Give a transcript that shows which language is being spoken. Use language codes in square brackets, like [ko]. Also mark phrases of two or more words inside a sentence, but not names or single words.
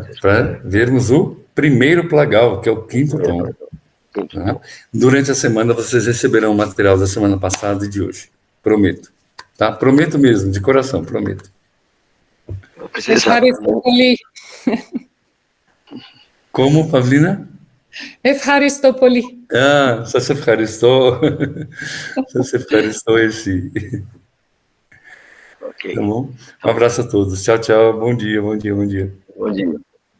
[pt] Para vermos o primeiro plagal, que é o quinto tom. Tá? Durante a semana vocês receberão o material da semana passada e de hoje, prometo. Tá? Prometo mesmo, de coração, prometo. Como, Pavlina? [el] Ευχαριστώ πολύ. Ah, σας ευχαριστώ. Σας ευχαριστώ εσύ. [pt] Ok. Tá bom? Um abraço a todos. Tchau, tchau. Bom dia, bom dia, bom dia. Bom dia.